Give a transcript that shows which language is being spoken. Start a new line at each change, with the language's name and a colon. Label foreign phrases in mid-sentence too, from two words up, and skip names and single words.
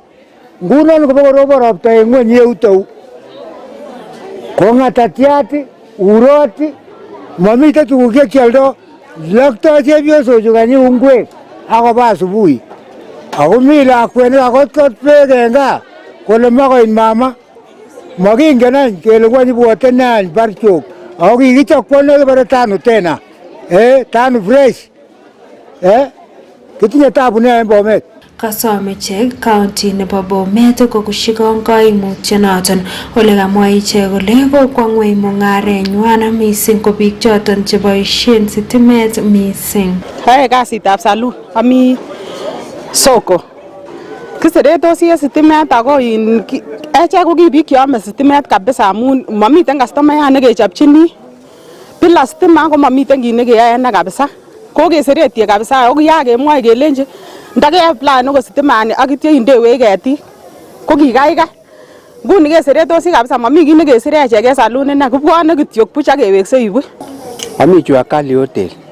Kalenjin: Ngunon kobokorobon ropta en ngweny yutou ko ng'atatiat urot mamiten tuguk chekioldo lokto chepyosochu kanyi ngwek akoba asubuhi ako mi lakwet nekakotkot beek en gaa kole makoit mama makingen any kele ngwany ibwote ne any barchok ako kikichokwo nekibore tano tena tano fresh kitinye tabu nea en Bomet. Kasom ichek county nebo Bomet kokushikong koimutyonoton ole kamwa ichek kole kokwo ngweny mung'arenywan mising ko biik choton cheboisien sitimet mising. Ae kasitab salun ami soko kiseretosi en sitimet ako echek ko ki biik cheome sitimet kabisa amun mamiten customayat nekechopchini
Swahili: bila stima
Kalenjin: ko mamiten kit nekeyoe ne kabisa ko keseretie kabisa ako kiyakemwoe kelenji ndakeapplaen ko sitimani ak ityo indewech ketik ko kikaikai. Nguni keseretosi kabisa mami kit nekesire echek en salun ine kibwone kityok buch ak keweksei buch. Ami chu Akali Hotel.